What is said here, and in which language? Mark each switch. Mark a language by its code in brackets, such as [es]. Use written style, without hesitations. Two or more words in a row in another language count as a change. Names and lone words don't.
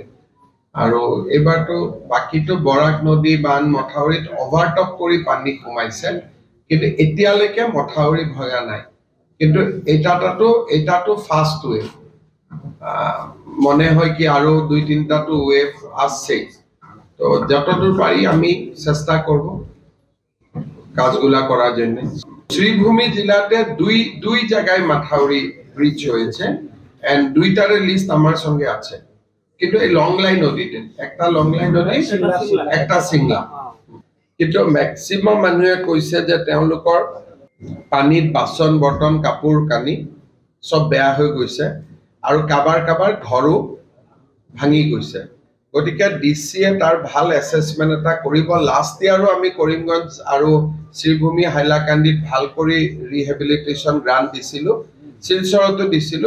[as] আৰু এবাৰটো বাকিটো বৰাক নদী বান মথাউৰিত অভাৰটপ কৰি পানী সোমাইছে, কিন্তু এতিয়ালৈকে মথাউৰি ভগা নাই। কিন্তু এটাটো [en] first wave, [as] মনে হয় কি আৰু 2-3টাটো ৱেভ আছে। [bn] তো যতদূর পারি আমি চেষ্টা করব কাজগুলা করার জন্য। শ্রীভূমি জেলাতে দুই জায়গায় মাথাউরি ব্রিজ হয়েছে, এন্ড দুইটার লিস্ট আমার সঙ্গে আছে। কিন্তু এই লংলাই নদীতে একটা লংলাই নদী, একটা সিংলা। [as] কিন্তু ম্যাক্সিমাম মানুহে কৈছে যে তেওঁলোকৰ পানীত বাচন বৰ্তন কাপোৰ কানি সব বেয়া হৈ গৈছে আৰু কাবাৰ ঘৰো ভাঙি গৈছে। গতিকে ডিসিয়ে তাৰ ভাল এসেসমেন্ট এটা কৰিব। [en] last year [as] আমি কৰিমগঞ্জ আৰু শ্ৰীভূমি হাইলাকান্দিত ভাল কৰি [en] rehabilitation grant [as] দিছিলো, শিলচৰতো দিছিলো।